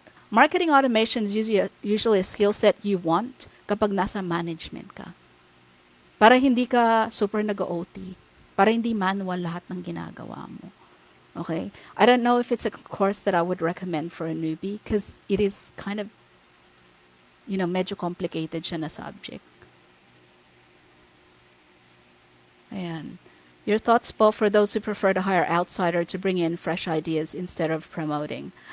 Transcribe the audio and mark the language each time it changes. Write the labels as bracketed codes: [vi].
[en] Marketing automation is usually a skill set you want [tl] kapag nasa [en] management ka. [tl] Para hindi ka super nag-OT. Para hindi manual lahat ng ginagawa mo. [en] Okay? I don't know if it's a course that I would recommend for a newbie because it is kind of, medyo complicated siya na subject. Ayan. Your thoughts, Paul, for those who prefer to hire outsider to bring in fresh ideas instead of promoting.